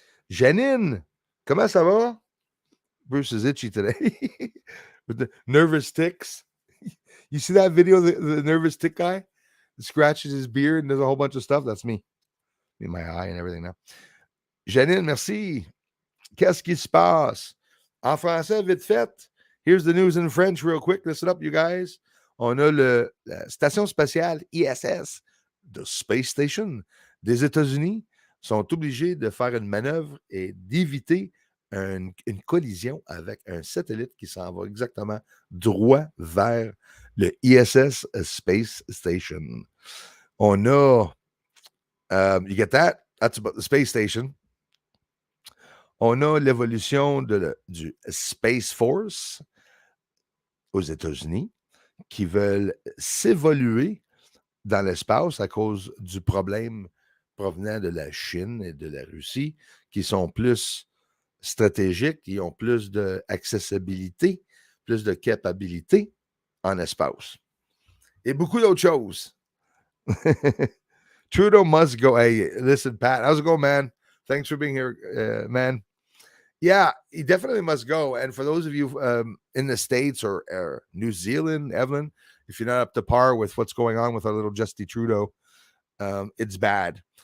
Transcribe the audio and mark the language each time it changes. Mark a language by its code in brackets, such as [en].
[en] Janine, [fr] comment ça va? [en] Bruce is itchy today with the nervous ticks. You see that video, the nervous tick guy? He scratches his beard and there's a whole bunch of stuff. That's me. In my eye and everything now. Janine, merci. [fr] Qu'est-ce qui se passe? En français, vite fait. [en] Here's the news in French real quick. Listen up, you guys. [fr] On a la station spatiale ISS, the Space Station des États-Unis, sont obligés de faire une manœuvre et d'éviter une collision avec un satellite qui s'en va exactement droit vers le ISS Space Station. On a, [en] you get that? That's about the space station. [fr] On a l'évolution du Space Force aux États-Unis qui veulent s'évoluer dans l'espace à cause du problème provenant de la Chine et de la Russie, qui sont plus stratégiques, qui ont plus d'accessibilité, plus de capacité en espace. Et beaucoup d'autres choses. [en] Trudeau must go. Hey, listen, Pat, how's it going, man? Thanks for being here, man. Yeah, he definitely must go. And for those of you in the States or New Zealand, Evelyn, if you're not up to par with what's going on with our little Justy Trudeau, it's bad.